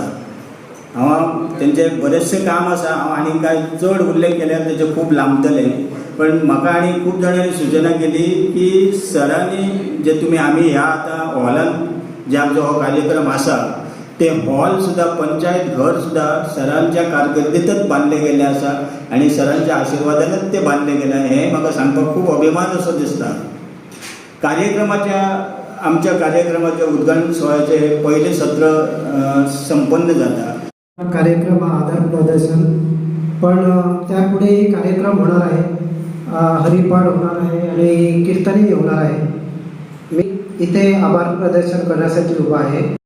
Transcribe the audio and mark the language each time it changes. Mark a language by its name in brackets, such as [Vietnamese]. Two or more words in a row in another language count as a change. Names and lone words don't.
[Konkani] हांव तेंचे बरेचशे काम आसा, हांव आनी कांय चड उल्लेख केल्यार तेचे खूब लांबतले, पण म्हाका आनी खूब जाणांनी सुचना केली की सरांनी जे तुमी आमी ह्या आतां हॉलान जे आमचो हो कार्यक्रम आसा ते हॉल सुद्दां, पंचायत घर सुद्दां सरांच्या कारकिर्दीतच बांदले गेले आसा आनी सरांच्या आशिर्वादानच ते बांदले गेले. हें म्हाका सांगपाक खूब अभिमान असो दिसता. आमच्या कार्यक्रमाच्या उद्घाटन सोहळ्याचे पहिले सत्र संपन्न जाता. [Marathi] कार्यक्रम आधार प्रदर्शन, पण त्यापुढे कार्यक्रम होणार आहे, हरिपाठ होणार आहे आणि कीर्तनही होणार आहे. मी इथे आभार प्रदर्शन करण्यासाठी उभा आहे.